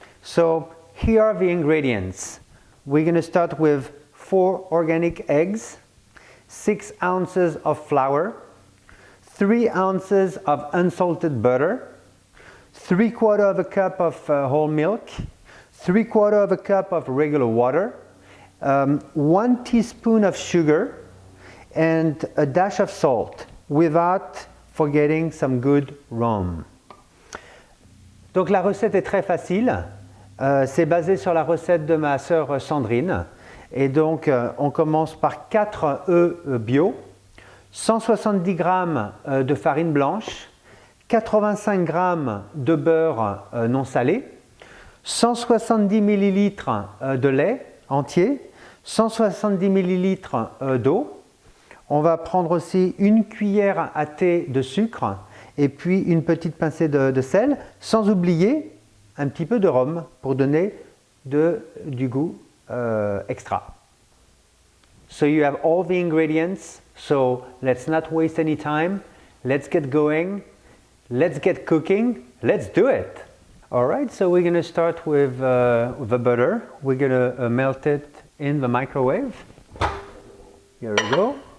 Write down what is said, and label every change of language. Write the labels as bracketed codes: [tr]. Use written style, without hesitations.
[en] So here are the ingredients. We're going to start with 4 organic eggs, 6 ounces of flour, 3 ounces of unsalted butter, 3/4 cup of whole milk, 3/4 cup of regular water, 1 teaspoon of sugar, and a dash of salt, without forgetting some good rhum. [fr] Donc la recette est très facile. C'est basé sur la recette de ma sœur Sandrine. Et donc, on commence par 4 œufs bio, 170 g de farine blanche, 85 g de beurre non salé, 170 ml de lait entier, 170 ml d'eau. On va prendre aussi une cuillère à thé de sucre et puis une petite pincée de sel, sans oublier un petit peu de rhum pour donner du goût extra. [en] So you have all the ingredients, so let's not waste any time. Let's get going. Let's get cooking. Let's do it. All right, so we're going to start with the butter. We're going to melt it in the microwave. Here we go.